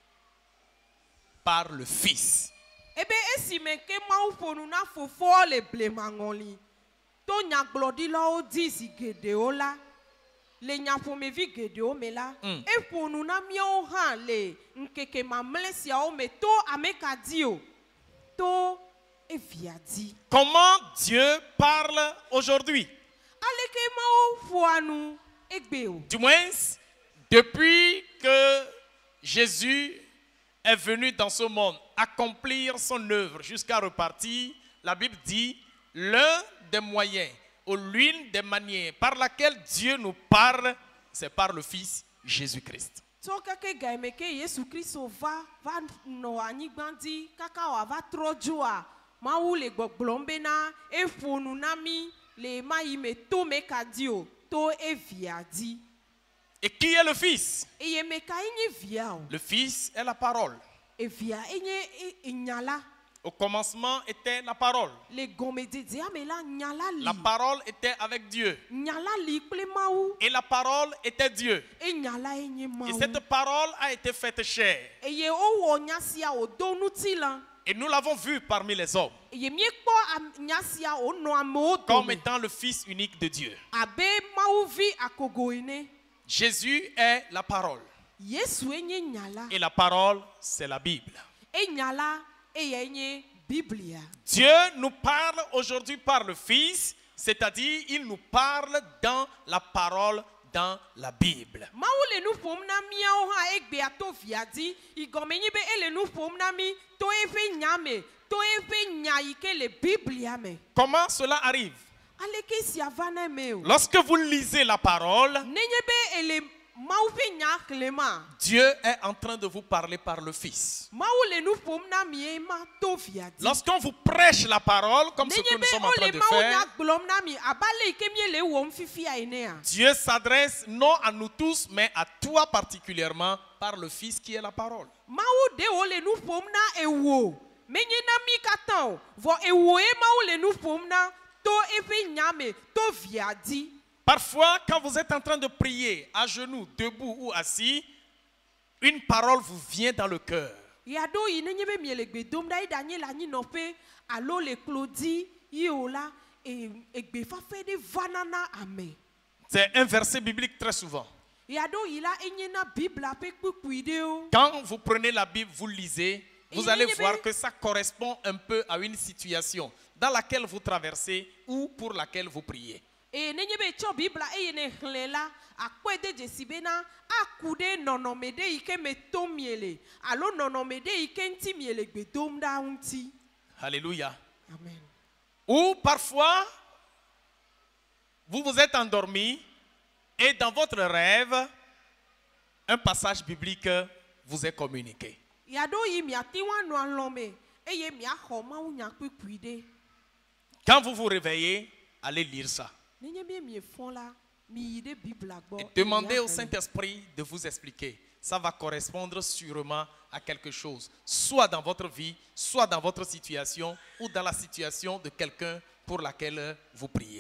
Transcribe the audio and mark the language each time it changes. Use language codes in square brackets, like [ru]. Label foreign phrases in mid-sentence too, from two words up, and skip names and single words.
[fr] Par le Fils. [ee] ebe esime ke Mawu ƒo nu na fofoa le blemaŋɔli to nyagblɔɖilawo di zi geɖewo la le nyaƒomevi geɖewo me la eƒo nu na míawo hã le ŋkeke mamlɛ siawo me to ameka di o to evia di. [fr] Comment Dieu parle aujourd'hui? [ee] Aleke mawo ƒoa nu egbe o. [fr] Du moins, depuis que Jésus est venu dans ce monde accomplir son œuvre jusqu'à repartir, la Bible dit l'un des moyens ou l'une des manières par laquelle Dieu nous parle, c'est par le Fils Jésus-Christ. [ee] Tso keke gaime ke Yesu Kristo va nɔ anyigba di kaka wòava trɔ dzoa Mawu le gbɔgblɔm bena eƒo nu na mí le ema yi me to meka di o to evia di. [fr] Et qui est le Fils? [ee] Eye meka enye via o. [fr] Le Fils est la parole. [ee] Evia enye enya la. [fr] Au commencement était la parole. [ee] Le gɔmedzedzea me la nya la li. [fr] La parole était avec Dieu. [ee] Nya la li kple Mawu. [fr] Et la parole était Dieu. [ee] Enya la enye [fr] Et [ee] Mawu. [fr] cette parole a été faite chair. [ee] Eye wowɔ nya sia wòdo ŋutilã. [fr] Et nous l'avons vu parmi les hommes [ee] Eye míekpɔ nya sia wònɔ amewo [fr] comme [ee] dome [fr] étant le Fils unique de Dieu. [ee] abe Mawuvi akogo ene. [fr] Jésus est la parole. [ee] Yesu enye nya la. [fr] Et la parole, c'est la Bible. [ee] Enya la eye enye Biblia. [fr] Dieu nous parle aujourd'hui par le Fils, c'est-à-dire il nous parle dans la parole, dans la Bible. [ee] Mawu le nu ƒom na míawo hã egbea to via di. Igɔme nye be ele nu ƒom na mí to eƒe nya me, to eƒe nya yi ke le Biblia me. [fr] Comment cela arrive? [ee] Aleke sia va na eme o. [fr] Lorsque vous lisez la parole, [ee] Nenye be ele Mawu ƒe nya xlẽma. [fr] Dieu est en train de vous parler par le Fils. [ee] Mawu le nu ƒom na mi ema to via di. [fr] Lorsqu'on vous prêche la parole, comme ce que [ee] Nenye [fr] nous [ee] be [fr] sommes en train [ee] ole [fr] de [ee] Mawu nya [fr] faire, [ee] gblɔm na mi abale yi ke mí le wɔm fifia enea. [fr] Dieu s'adresse non à nous tous, mais à toi particulièrement par le Fils qui est la parole. [ee] Mawu de wo le nu ƒom na ewo. Menye na mi katã o. Vɔ ewoe Mawu le nu ƒom na to eƒe nya me to via di. [fr] Parfois, quand vous êtes en train de prier, à genoux, debout ou assis, une parole vous vient dans le cœur. [ee] Yado yi nenye be mie le gbe dom ɖa yi ɖe anyi le anyinɔƒe alo le klo dzi yi o la egbefafe ɖe vana na ame. [fr] C'est un verset biblique très souvent. [ee] Yado yi la enye na Biblia ƒe kpukpui ɖewo. [fr] Quand vous prenez la Bible, vous lisez, vous Et allez il y voir avait- que ça correspond un peu à une situation dans laquelle vous traversez ou pour laquelle vous priez. [ee] Nenye be tsɔ Biblia eye ne xlẽ la akpɔe de dzesi bena aku ɖe nɔnɔme ɖe yi ke me tom mie le alo nɔnɔme ɖe yi ke ŋuti mie le gbe dom ɖa ŋuti. [fr] Alléluia. Amen. Ou parfois, vous vous êtes endormi et dans votre rêve, un passage biblique vous est communiqué. [ee] Yado yi miate ŋu anɔ alɔ̃ me eye miaxɔ Mawu nya kpukpui ɖe. [fr] Quand vous vous réveillez, allez lire ça. [ee] Nenye be miefɔ la mi yi ɖe Biblia gbɔ. [fr] Et demandez au [ee] miaxlẽ. [fr] Saint-Esprit de vous expliquer. Ça va correspondre sûrement à quelque chose, soit dans votre vie, soit dans votre situation, ou dans la situation de quelqu'un pour laquelle vous priez.